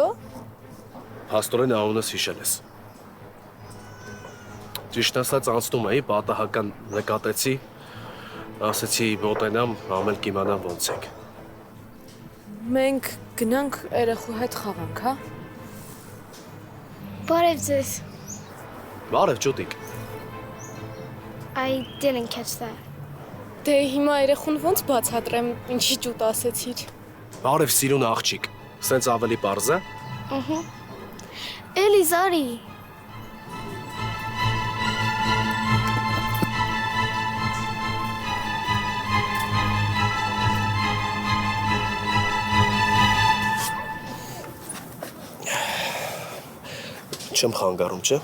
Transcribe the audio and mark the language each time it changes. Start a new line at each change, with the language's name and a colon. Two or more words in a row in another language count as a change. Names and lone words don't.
Armenian: Փաստորեն անունս հիշել ես։ Ճիշտ ասած անցնում էի, պատահական նկատեցի, ասեցի մոտենամ, ամեն կիմանամ ոնց եք։ Մենք գնանք երեխու հետ խաղանք, հա։ Բարև ձեզ։ Բարև ջուտիկ։
English: I didn't catch that.
Armenian: Դե հիմա երեխուն ոնց բացատրեմ, ինչի ճուտ ասեցիր։ Բարև սիրուն աղջիկ։ Սենց ավելի պարզ է։ Էլիս արի։ Չեմ խանգարում, չէ։